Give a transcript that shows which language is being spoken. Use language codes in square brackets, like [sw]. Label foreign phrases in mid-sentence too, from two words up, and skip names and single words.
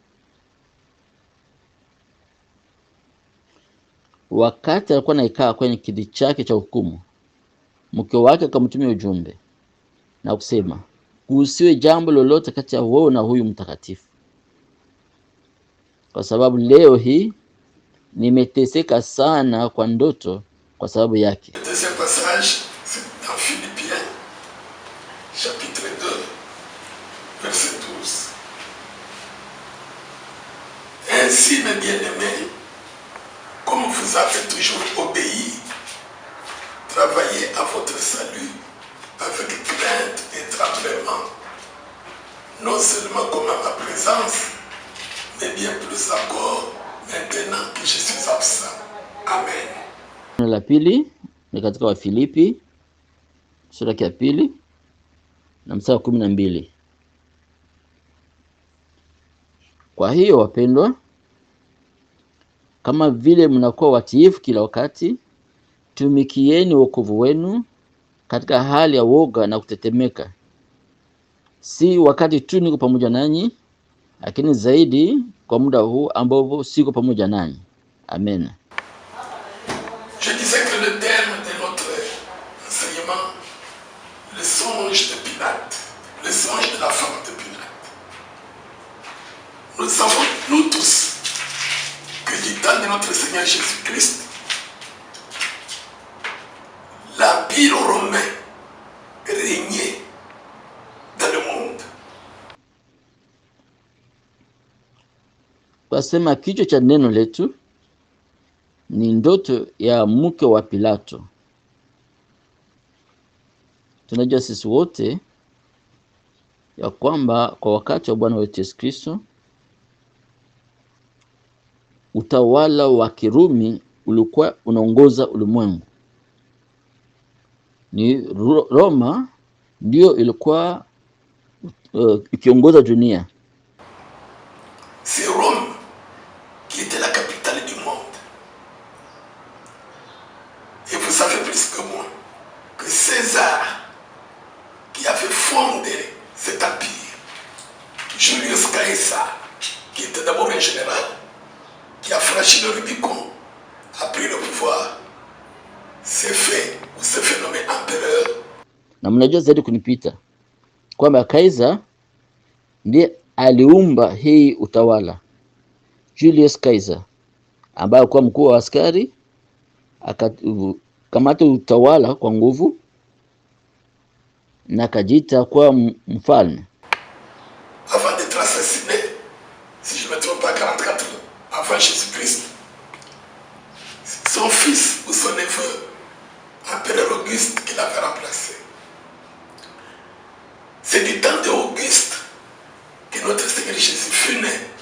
[sw] Wakati alikuwa anakaa kwenye kiti chake cha hukumu, mke wake akamtumia ujumbe na kusema, kusiwe jambo lolote kati ya wewe na huyu mtakatifu, kwa sababu leo hii nimeteseka sana kwa ndoto kwa sababu yake. [fr] Ce passage, c'est dans Philippiens, chapitre 2, verset 12. Ainsi, mes bien-aimés, comme vous avez toujours obéi, travaillez à votre salut avec crainte et tremblement, non seulement comme à ma présence, mais bien plus encore maintenant que je suis absent. Amen. [sw] La pili ni katika Wafilipi sura ya pili na mstari wa 12. Kwa hiyo wapendwa, kama vile mnakuwa watiifu kila wakati, tumikieni wokovu wenu katika hali ya woga na kutetemeka, si wakati tu niko pamoja nanyi, lakini zaidi kwa muda huu ambao siko pamoja nanyi. Amen. [fr] Je disais que le terme de notre enseignement, le songe de Pilate, le songe de la femme de Pilate. Nous savons, nous tous, que du temps de notre Seigneur Jésus-Christ, l'Empire romain régnait dans le monde. [sw] Kwa sema kichwa cha neno letu ni ndoto ya mke wa Pilato. Tunajua sisi wote ya kwamba kwa wakati wa Bwana wetu Yesu Kristo, utawala wa Kirumi ulikuwa unaongoza ulimwengu. Ni Roma ndio ilikuwa ikiongoza dunia. [fr] C'est Rome qui était la capitale du monde. Et vous savez plus que moi que César, qui avait fondé cet empire, Julius Caesar, qui était d'abord un général, qui a franchi le Rubicon, a pris le pouvoir, s'est fait nommer empereur. [sw] Na mnajua zaidi kunipita kwamba Kaiser ndiye aliumba hii utawala. Julius Caesar ambaye alikuwa mkuu wa askari akakamata utawala kwa nguvu na akajiita kwa mfalme. [fr] Avant d'être assassiné, si je me trompe 54 avant Jésus-Christ, son fils ou son neveu, l'empereur Auguste, qui l'avait remplacé. C'est du temps d'Auguste que notre Seigneur Jésus fut né.